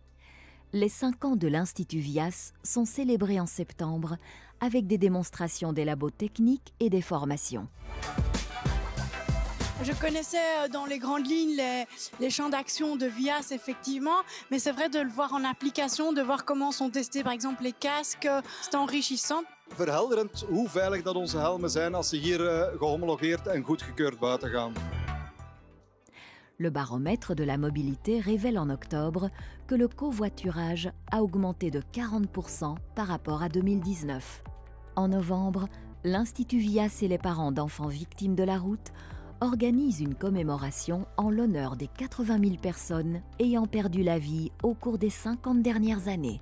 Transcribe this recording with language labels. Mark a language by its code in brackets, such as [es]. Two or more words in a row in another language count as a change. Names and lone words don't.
[fr] Les 5 ans de l'Institut Vias sont célébrés en septembre avec des démonstrations des labos techniques et des formations. Je connaissais dans les grandes lignes les champs d'action de Vias, effectivement, mais c'est vrai de le voir en application, de voir comment sont testés par exemple les casques, c'est enrichissant. [nl] Verhelderend hoe veilig dat onze helmen zijn als ze hier gehomologeerd en goedgekeurd buiten gaan. [fr] Le baromètre de la mobilité révèle en octobre que le covoiturage a augmenté de 40% par rapport à 2019. En novembre, l'Institut Vias et les parents d'enfants victimes de la route organise une commémoration en l'honneur des 80 000 personnes ayant perdu la vie au cours des 50 dernières années.